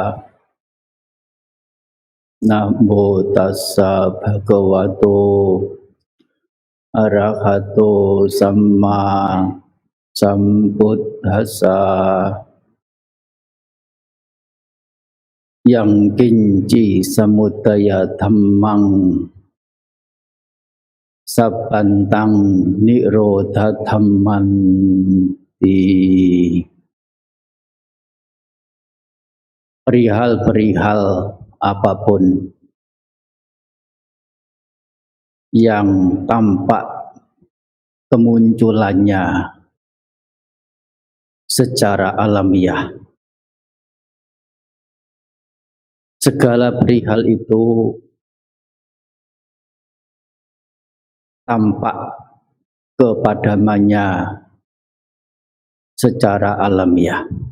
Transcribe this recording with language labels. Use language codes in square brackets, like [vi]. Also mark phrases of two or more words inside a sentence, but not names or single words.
[pi] Namo tassa bhagavato arahato samma sambuddhassa. Yang kinci samudaya dhammang sabantang nirodha dhammanti. [id] Perihal-perihal apapun yang tampak kemunculannya secara alamiah, segala perihal itu tampak kepadamannya secara alamiah.